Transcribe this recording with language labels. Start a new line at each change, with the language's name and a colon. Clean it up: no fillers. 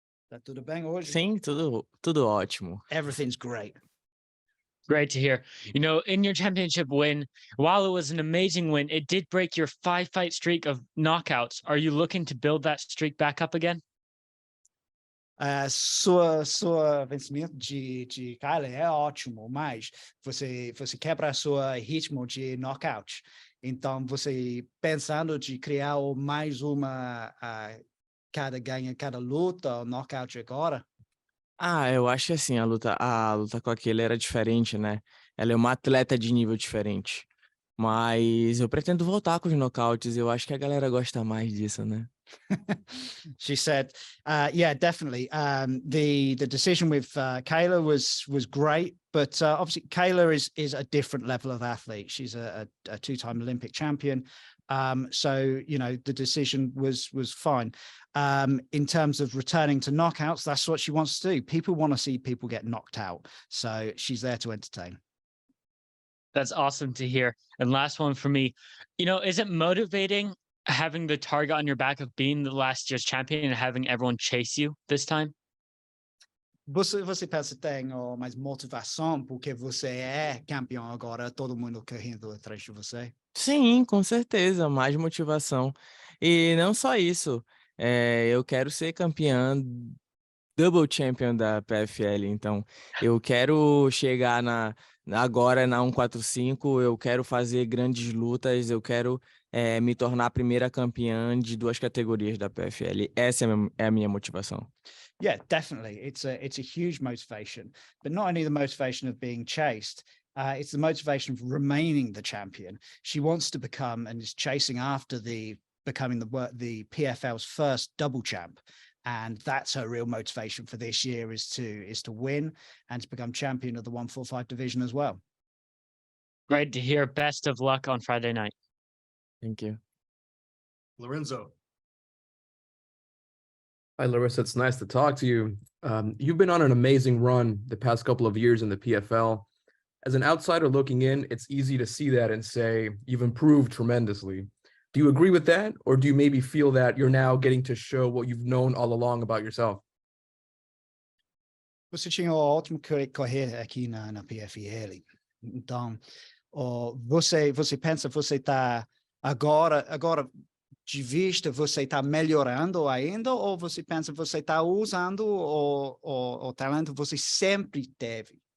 Portuguese: Tá tudo bem hoje? Sim, tudo ótimo.
English: Everything's great. Great to hear. In your championship win, while it was an amazing win, it did break your 5-fight streak of knockouts. Are you looking to build that streak back up again?
Portuguese: Sua vencimento de Kyler é ótimo, mas você quebra seu ritmo de knockout. Então, você pensando de criar mais uma cada luta, knockout agora? Eu acho que assim, a luta com aquele era diferente, né? Ela é uma atleta de nível diferente. Mas eu pretendo voltar com os nocautes. Eu acho que a galera gosta mais disso, né?
English: She said, "Yeah, definitely. The decision with Kayla was great, but obviously Kayla is a different level of athlete. She's a two-time Olympic champion, so you know the decision was fine. In terms of returning to knockouts, that's what she wants to do. People want to see people get knocked out, so she's there to entertain." That's awesome to hear. And last one for me, is it motivating having the target on your back of being the last year's champion and having everyone chase you this time?
Portuguese: Você pensa que tem mais motivação porque você é campeão agora, todo mundo correndo atrás de você? Sim, com certeza, mais motivação. E não só isso, eu quero ser campeã,
English: double champion
Portuguese: da PFL, então eu quero chegar agora na 145, eu quero fazer grandes lutas, eu quero me tornar a primeira campeã de 2 categorias da PFL. Essa é a minha motivação.
English: Yeah, definitely. It's a huge motivation, but not only the motivation of being chased, it's the motivation of remaining the champion. She wants to become and is chasing after becoming the PFL's first double champ. And that's her real motivation for this year is to win and to become champion of the 145 division as well. Great to hear. Best of luck on Friday night. Thank you. Lorenzo. Hi, Larissa. It's nice to talk to you. You've been on an amazing run the past couple of years in the PFL. As an outsider looking in, it's easy to see that and say you've improved tremendously. Do you agree with that? Or do you maybe feel that you're now getting to show what you've known all along about yourself?
Portuguese: Você tinha uma ótima carreira aqui na PFL. Então, você pensa você está agora de vista você está melhorando ainda ou você pensa você está usando o talento que você sempre teve?